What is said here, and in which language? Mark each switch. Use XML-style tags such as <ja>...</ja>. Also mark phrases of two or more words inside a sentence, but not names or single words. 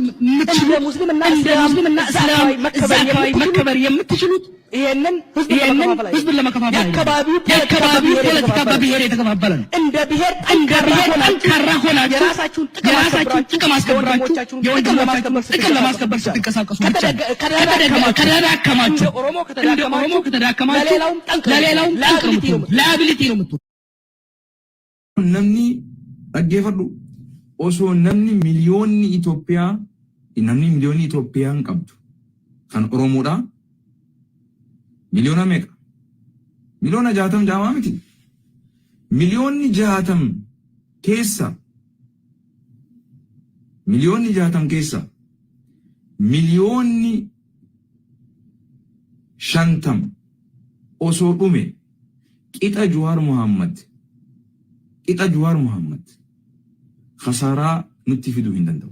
<am>ሙስሊምና እስላማዊ መከበር የምትችሉት ይሄንን ህዝብ ለመከፋፈል የአካባቢው ፖለቲካ በብሔር የተከፋፈለ ነው። እንደ ብሔር ጠንካራ ሆናችሁ የራሳችሁን ጥቅም አስከብራችሁ የወንድሞቻችሁን ጥቅም ለማስከበር ስትንቀሳቀሱ ከተዳከማችሁ ኦሮሞ ከተዳከማችሁ ለሌላውም ላያቢሊቲ ነው የምትሆኑት።</am> <om>namni dhaggeeffadhu osoo namni miliyoonni Itoophiyaan qabdu kan Oromoodha miliyoona meeqa? Miliyoona 60 jaamaa miti. Miliyoonni 60 keessa miliyoonni 50 osoo dhume qixa Jawaar Muhammad khasaaraa nutti fiduu hin danda'u.</om>